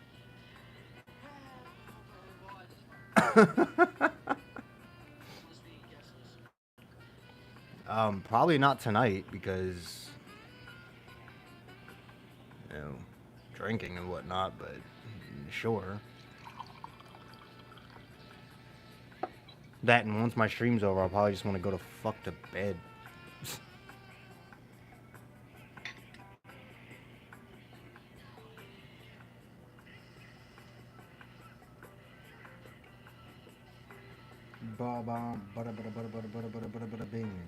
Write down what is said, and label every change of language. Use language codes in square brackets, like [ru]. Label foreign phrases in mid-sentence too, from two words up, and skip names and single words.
[en] Probably not tonight because, you know, drinking and whatnot, but sure. That, and once my stream's over, I'll probably just want to go to fuck to bed. Ba ba bada bada bada bada bada bada bada bada bing.